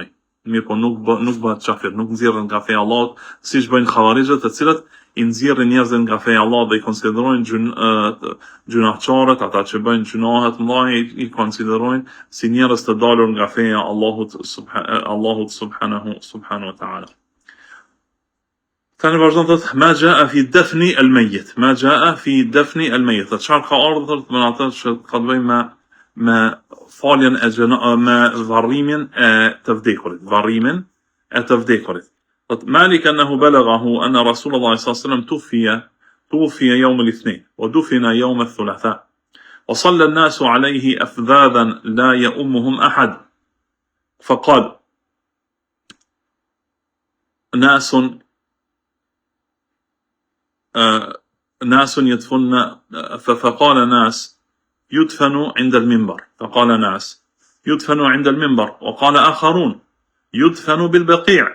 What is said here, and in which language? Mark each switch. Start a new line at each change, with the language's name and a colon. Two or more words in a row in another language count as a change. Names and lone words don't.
Albanian: Mirë po nuk bëhet kafir, nuk nxjerrën nga feja e Allahut, siç bëjnë xhavarixhët, të cilët i nxjerrin njerëzën nga feja e Allahut dhe i konsiderojnë gjunaqtarët, ata që bëjnë gjunahe të mëdha, i konsiderojnë si njerëz të dalur nga feja e Allahut
Arabic: سبحانه وتعالى.
Albanian: Tani vazhdon thotë
Arabic: ما جاء في دفن الميت، ما جاء في دفن الميت.
Albanian: Çfarë ka ardhur me atë që ka të bëjë me faljen me varrimin e të vdekurit,
Arabic: مالك أنه بلغه أن رسول الله صلى الله عليه وسلم توفي يوم الاثنين ودفن يوم الثلاثاء وصلى الناس عليه أفذاذا لا يؤمهم أحد فقال ناس يدفن فقال ناس يدفن عند المنبر وقال آخرون يدفن بالبقيع.